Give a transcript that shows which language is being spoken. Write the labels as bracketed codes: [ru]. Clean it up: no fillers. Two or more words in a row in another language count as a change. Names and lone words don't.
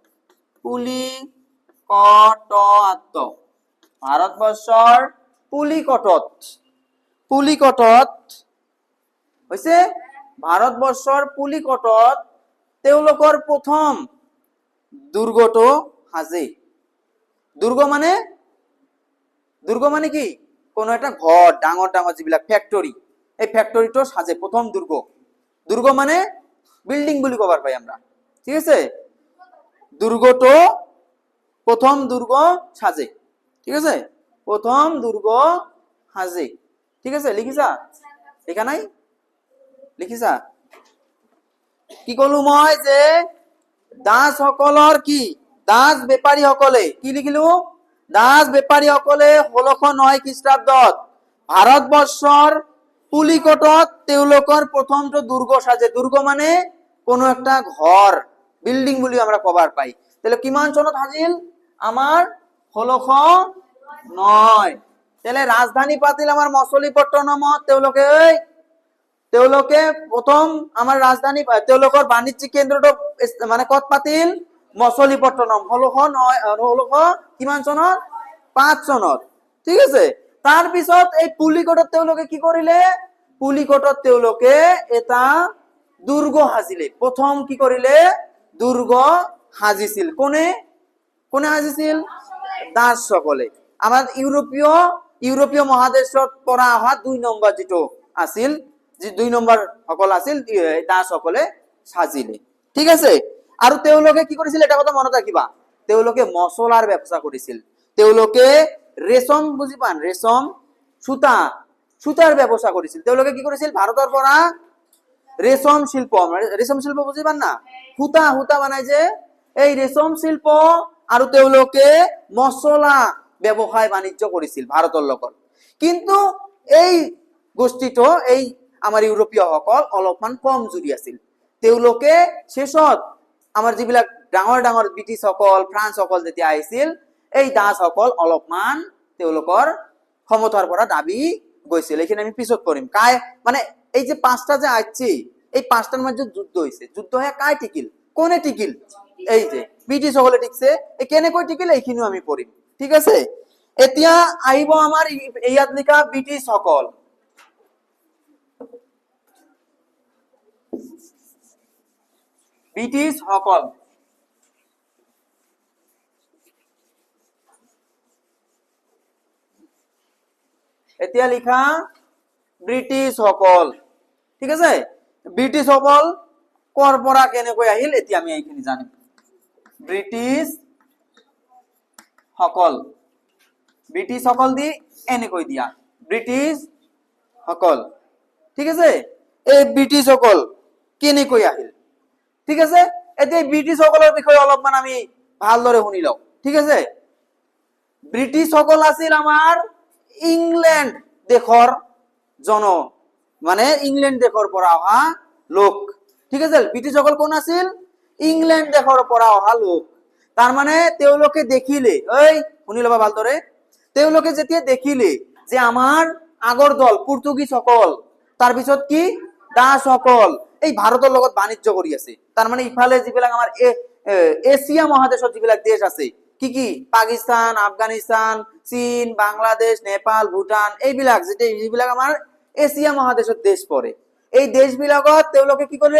[as] পুলিকটত, ভারতবর্ষর পুলিকটত, পুলিকটত হৈছে ভাৰতবৰ্ষৰ পুলিকটত তেওঁলোকৰ প্ৰথম দুৰ্গটো সাজে। দুৰ্গ মানে কি কোনো এটা ঘৰ, ডাঙৰ ডাঙৰ যিবিলাক ফেক্টৰী, এই ফেক্টৰীটো সাজে প্ৰথম দুৰ্গ। দুৰ্গ মানে বিল্ডিং বুলি কবার পাই আমরা, ঠিক আছে। দুর্গটো প্রথম দুর্গ সাজে, ঠিক আছে, প্রথম দুর্গ সাজে, ঠিক আছে। লিখিছা? লিখা নাই? লিখিছা? কি কলো মই যে দাস সকলৰ কি, দাস বেপাৰী সকলে কি লিখিলো, দাস বেপাৰী সকলে 1609 খ্ৰীষ্টাব্দত ভাৰতবৰ্ষৰ পুলিকটত তেওঁলোকৰ প্ৰথমটো দুর্গ সাজে। দুর্গ মানে কোনো একটা ঘর, বিল্ডিং বুলি আমরা কবার পাই। তাহলে কিমান চনত সাজিল? আমার 1609। তাহলে রাজধানী পাতিল আমার মছলিপট্টনমত। তেওঁলোকে প্রথম আমার রাজধানী, তেওঁলোকৰ বাণিজ্যিক কেন্দ্রটো মানে কত পাতিল? মছলিপট্টনম। 1609 কিমান চনত? 5 চনত, ঠিক আছে। তাৰ পিছত এই পুলিকটত তেওঁলোকে কি কৰিলে? পুলিকটত তেওঁলোকে এটা দুর্গ সাজিলে। প্রথম কি করিলে? দুর্গ সাজিছিল। কোনে কোনে সাজিছিল? দাস সকলে। আমার ইউরোপীয় মহাদেশত পৰা অহা 2 নম্বৰ যেটো আছিল, যে 2 নম্বৰ সকল আছিল, দাস সকলে সাজিলে, ঠিক আছে। আৰু তেওঁলোকে কি কৰিছিল এটা কথা মনত ৰাখিবা, তেওঁলোকে মছলাৰ ব্যবসা কৰিছিল। তেওঁলোকে ৰেশম, বুজি পান, ৰেশম সুতাৰ ব্যবসা কৰিছিল। তেওঁলোকে কি কৰিছিল? ভাৰতৰ পৰা রেশম শিল্প, রেশম শিল্প [bn] বুঝি পান না, [as] সুতা বানাই যে, এই রেশম শিল্প আৰু তেওঁলোকে মছলা ব্যবসায় বাণিজ্য কৰিছিল ভাৰতৰ লগত। কিন্তু এই গোষ্ঠীটো, এই আমাৰ ইউৰোপীয় সকল অলপমান কম জুৰি আছিল। তেওঁলোকে শেষত আমাৰ যিবিলাক ডাঙৰ ডাঙৰ ব্ৰিটিছ সকল, ফ্ৰান্স সকল যেতিয়া আহিছিল, এই দাস সকল অলপমান তেওঁলোকৰ ক্ষমতাৰ পৰা দাবি গৈছিল। এইখিনি আমি পিছত কৰিম। [bn] মানে এই যে 5টা যে আসছে, এই 5টার মধ্যে যুদ্ধ হয়েছে। [as] যুদ্ধ হয়ে কায় টিকিল? কোনে টিকিল? এই যে ব্রিটিশ সকলে টিকছে। এই কেনেকৈ টিকিল এইখিনিও আমি পড়িম, ঠিক আছে। এতিয়া আহিব আমাৰ ইয়াত লিখা ব্রিটিশ সকল। ব্রিটিশ সকল, এতিয়া লিখা ব্রিটিশ সকল, ঠিক আছে। ব্রিটিশ সকল কৰ পৰা কেনেকৈ আহিল এতিয়া আমি এইখিনি জানিম। ব্রিটিশ সকল, ব্রিটিশ সকল দি এনেকৈ দিয়া, ব্রিটিশ সকল, ঠিক আছে। এই ব্রিটিশ সকল কেনেকৈ আহিল, ঠিক আছে। এতিয়া ব্রিটিশ সকলৰ বিষয়ে অলপমান আমি ভালদৰে শুনি লওঁ, ঠিক আছে। ব্রিটিশ সকল আছিল আমাৰ ইংল্যান্ড দেশৰ মানে ইংল্যান্ড দেশৰ পৰা অহা লোক, ঠিক আছে। ব্রিটিশ সকল কোন আছিল? ইংল্যান্ড দেশৰ পৰা অহা লোক। তাৰ মানে তেওঁলোকে দেখিলে, এই শুনি লবা ভালদৰে, তেওঁলোকে যেতিয়া দেখিলে যে আমাৰ আগৰ দল পৰ্তুগীজ সকল, তাৰপিছত কি দাস সকল এই ভাৰতৰ লগত বাণিজ্য কৰি আছে। তাৰ মানে ইফালে যিবিলাক আমাৰ এছিয়া মহাদেশত যিবিলাক দেশ আছে, কি কি, পাকিস্তান, আফগানিস্তান, চীন, বাংলাদেশ, নেপাল, ভূটান, এইবিলাক যিবিলাক আমাৰ এছিয়া মহাদেশত দেশ পৰে, এই দেশবিলাকত তেওঁলোকে কি কৰে?